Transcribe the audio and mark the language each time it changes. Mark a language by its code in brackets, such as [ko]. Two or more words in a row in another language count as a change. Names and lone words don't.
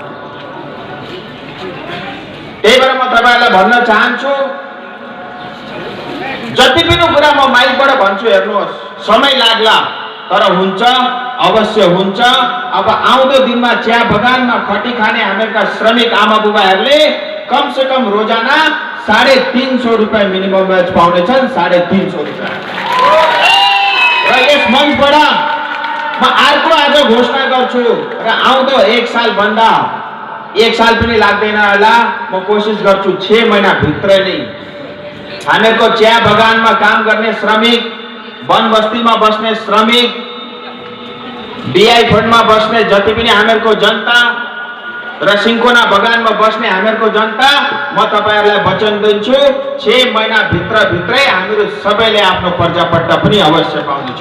[ne] त्यही भएर म तपाईहरुलाई भन्न चाहन्छु, जति पनि कुरा म माइकबाट भन्छु, हेर्नुहोस् समय लाग्ला तर हुन्छ, अवश्य हुन्छ। अब आउँदो दिनमा चिया बगानमा खटी खाने हामीका श्रमिक आमा बुबाहरूले कम से कम रोजाना 350 रुपैयाँ [en] minimum wage [ne] पाउने छन्, 350 रुपैयाँ। र यस मञ्चबाट म अर्को आज घोषणा गर्छु र आउँदो 1 साल भन्दा 1 साल पनि लाग्दैन होला, म कोसिस गर्छु 6 महिना भित्रै नै हामीहरूको चिया बगानमा काम गर्ने श्रमिक, वन बस्तीमा बस्ने श्रमिक, बीआई फन्डमा बस्ने जति पनि हामीहरूको जनता र सिन्कोना बगानमा बस्ने हामीहरूको जनता, म तपाईहरुलाई वचन दिन्छु 6 महिना भित्रै हामीहरू सबैले आफ्नो पर्जापट्टा पनि अवश्य पाउनेछौँ।